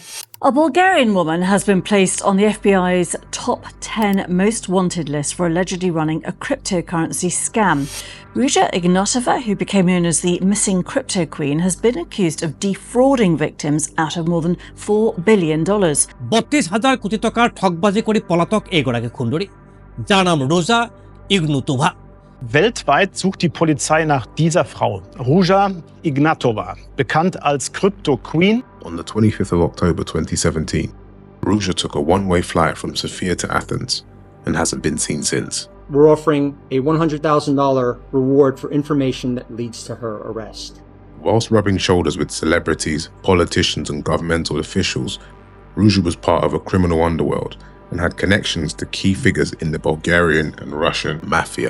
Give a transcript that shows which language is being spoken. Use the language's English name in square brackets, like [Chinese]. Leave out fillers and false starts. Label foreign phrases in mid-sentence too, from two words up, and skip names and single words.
[English] A Bulgarian woman has been placed on the FBI's top 10 most wanted list for allegedly running a cryptocurrency scam. Ruja Ignatova, who became known as the Missing Cryptoqueen, has been accused of defrauding victims out of more than $4 billion. [Bangla] 32,000 কোটি টাকার ঠকবাজি করে পলাতক এগোড়াকে খুন্ডরি যার নাম রোজা ইগনোটোভা। [German] Weltweit sucht die Polizei nach dieser Frau, Ruja Ignatova, bekannt als Crypto Queen. [English] On the 25th of October 2017, Ruja took a one-way flight from Sofia to Athens and hasn't been seen since. We're offering a $100,000 reward for information that leads to her arrest. Whilst rubbing shoulders with celebrities, politicians and governmental officials, Ruja was part of a criminal underworld and had connections to key figures in the Bulgarian and Russian mafia.